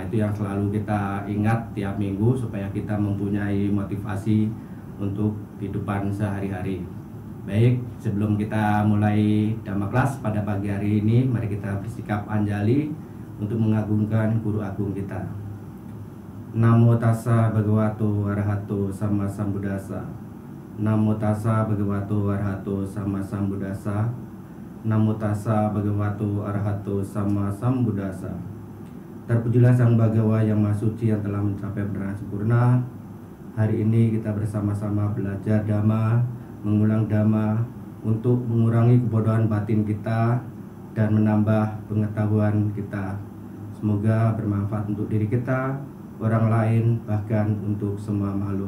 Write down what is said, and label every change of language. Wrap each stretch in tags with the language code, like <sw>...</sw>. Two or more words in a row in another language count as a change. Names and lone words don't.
<id>Itu yang selalu kita ingat tiap minggu supaya kita mempunyai motivasi untuk kehidupan sehari-hari. Baik, sebelum kita mulai Dhamma Class pada pagi hari ini, mari kita bersikap anjali untuk mengagungkan guru agung kita.</id> <pi>Namo tassa bhagavato arahato sama sambuddhassa. Namo tassa bhagavato arahato sama sambuddhassa. Namo tassa bhagavato arahato sama sambuddhassa.</pi> <id>Terpujilah Sang Bhagawa yang Maha Suci yang telah mencapai kebenaran sempurna. Hari ini kita bersama-sama belajar Dhamma, mengulang Dhamma untuk mengurangi kebodohan batin kita dan menambah pengetahuan kita. Semoga bermanfaat untuk diri kita, orang lain, bahkan untuk semua makhluk.</id>